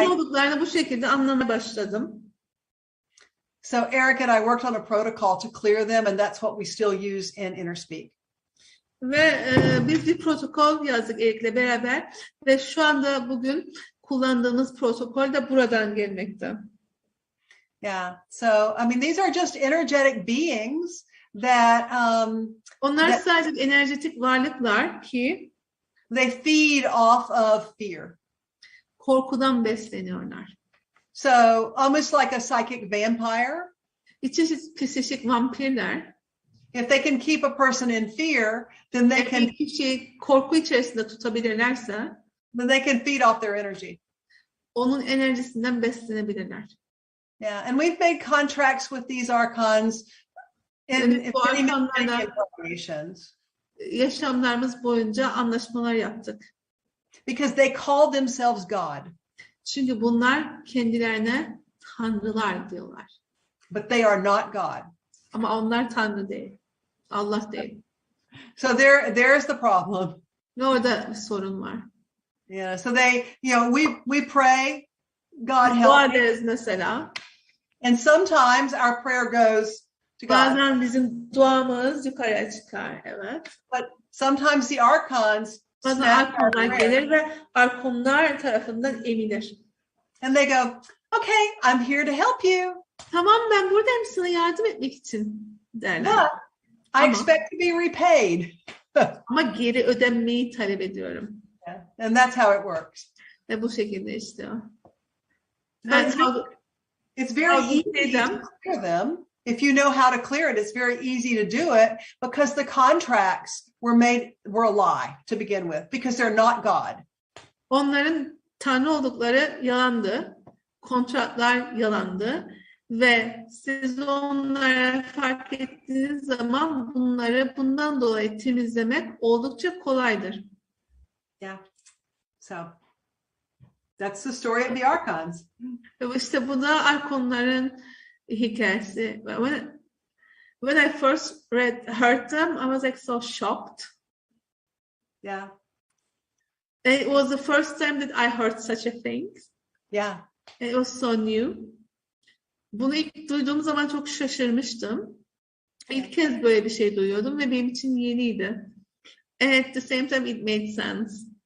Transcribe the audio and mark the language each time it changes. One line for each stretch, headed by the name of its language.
Turkish: Ne olduklarını bu şekilde anlamaya başladım.
English: So Eric and I worked on a protocol to clear them, and that's what we still use in InnerSpeak.
Turkish: Ve biz bir protokol yazdık Eric'le beraber ve şu anda bugün kullandığımız protokol de buradan gelmekte.
English: Yeah. So I mean, these are just energetic beings that
Turkish: onlar sadece enerjetik varlıklar ki
English: they feed off of fear.
Turkish: Korkudan besleniyorlar.
English: So almost like a psychic vampire.
Turkish: Bir çeşit psikik vampirler.
English: If they can keep a person in fear, then they can.
Turkish: Kişiyi korku içerisinde tutabilirlerse,
English: then they can feed off their energy.
Turkish: Onun enerjisinden beslenebilirler.
English: Yeah, and we've made contracts with these archons in many incarnations.
Turkish: Yaşamlarımız boyunca anlaşmalar yaptık.
English: Because they call themselves God.
Turkish: Çünkü bunlar kendilerine tanrılar diyorlar.
English: But they are not God.
Turkish: Ama onlar tanrı değil. Allah değil.
English: So there's the problem.
Turkish: Ve orada bir sorun var.
English: Yeah, so they, we pray, God help.
Turkish: Dua ederiz mesela.
English: And sometimes our prayer goes to God.
Turkish: Bazen bizim duamız yukarıya çıkar, evet.
English: But sometimes the archons
Turkish: bazen arkonlar gelir ve arkonlar tarafından emilir.
English: And they go, okay, I'm here to help you.
Turkish: Tamam, ben buradayım sana yardım etmek için derler.
English: But I expect to be repaid.
Turkish: Ama geri ödenmeyi talep ediyorum.
English: Yeah. And that's how it works.
Turkish: Ve bu şekilde işliyor.
English: It's very easy to clear them. If you know how to clear it, it's very easy to do it because the contracts were a lie to begin with because they're not God.
Turkish: Onların tanrı oldukları yalandı. Kontratlar yalandı. Ve siz onlara fark ettiğiniz zaman bunları bundan dolayı temizlemek oldukça kolaydır.
English: Yeah. So that's the story of the archons.
Turkish: İşte bu da arkonların hikayesi.
English: When I first heard them, I was like so shocked. Yeah. It was the first time that I heard such a thing. Yeah. It was so new.
Turkish: Bunu ilk duyduğum zaman çok şaşırmıştım. İlk kez böyle bir şey duyuyordum ve benim için yeniydi.
English: And at the same time it made sense.